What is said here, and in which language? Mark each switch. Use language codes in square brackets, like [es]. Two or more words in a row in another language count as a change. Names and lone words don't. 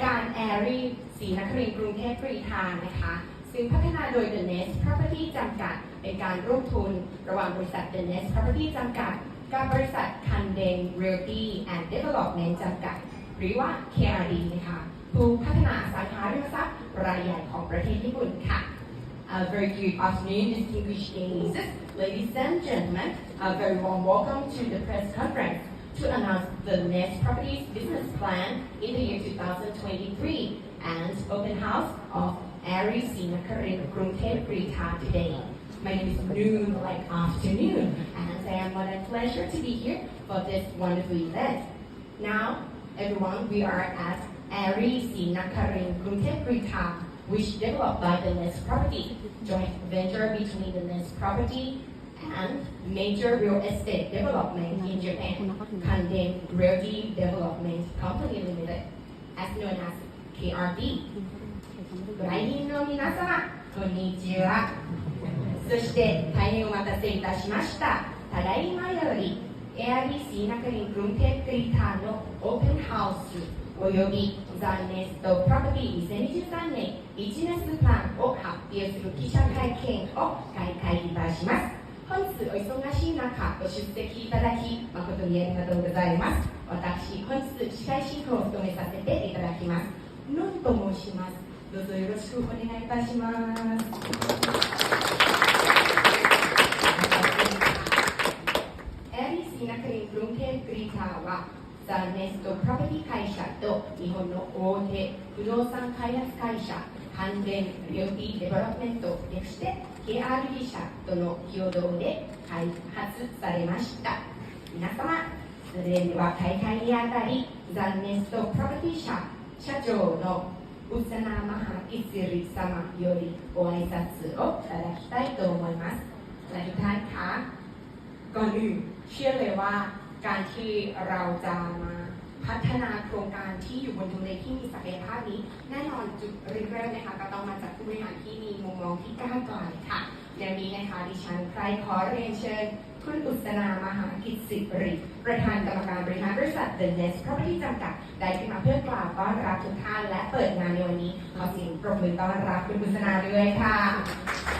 [th] การ Airy ศรีนครินทร์กรุงเทพกรีฑานะคะซึ่งพัฒนาโดย The Nest Property จำกัดเป็นการร่วมทุนระหว่างบริษัท The Nest Property จำกัดกับบริษัท Kanden Realty and Development จำกัดหรือว่า KRD นะคะผู้พัฒนาอสังหาริมทรัพย์รายใหญ่ของประเทศญี่ปุ่นค่ะ [en] Very good afternoon, distinguished guests, ladies and gentlemen. A very warm welcome to the press conference to announce the Nest Properties business plan in the year 2023 and open house of Airy ศรีนครินทร์กรุงเทพกรีฑา today. My name is Noon, like afternoon, and I am what a pleasure to be here for this wonderful event. Now, everyone, we are at Airy ศรีนครินทร์กรุงเทพกรีฑา, which developed by the Nest Property, joint venture between the Nest Property and major real estate development in Japan, Kanden Realty Development Company Limited, as known as KRD. [ja] ご来賓の皆様、こんにちは。そして大変お待たせいたしました。ただいまより、エアリーศรีนครินทร์กรุงเทพกรีฑาのオープンハウスおよびザ・ネストプロパティ2023年ビジネスプランを発表する記者会見を開会いたします。本日お忙しい中ご出席いただき誠にありがとうございます。私、本日司会進行を務めさせていただきます。ノンと申します。どうぞよろしくお願いいたします。エアリーศรีนครินทร์กรุงเทพกรีฑาはザ・ネストプロパティ会社と日本の大手不動産開発会社関連リオティデベロップメント略して KRD 社との共同で開発されました。皆様、それでは開会にあたりザ・ネストプロパティ社社長のอุษณามหากิจสิริ様よりご挨拶をいただきたいと思います [th] และทุกท่านคะก่อนอื่นเชื่อเลยว่าการที่ เราจะมาพัฒนาโครงการที่อยู่บนทำเลที่มีศักยภาพนี้แน่นอนจุดเริ่มนะคะก็ต้องมาจากผู้บริหารที่มีมุมมองที่ก้าวไกลค่ะในวันนี้นะคะดิฉันใครขอเรียนเชิญคุณอุษณามหากิจสิริประธานกรรมการบริหารบริษัท The Nest Property จำกัดได้ขึ้นมาเพื่อกล่าวต้อนรับทุกท่านและเปิดงานในวันนี้ขอเสียงปรบมือต้อนรับคุณอุษณาด้วยค่ะ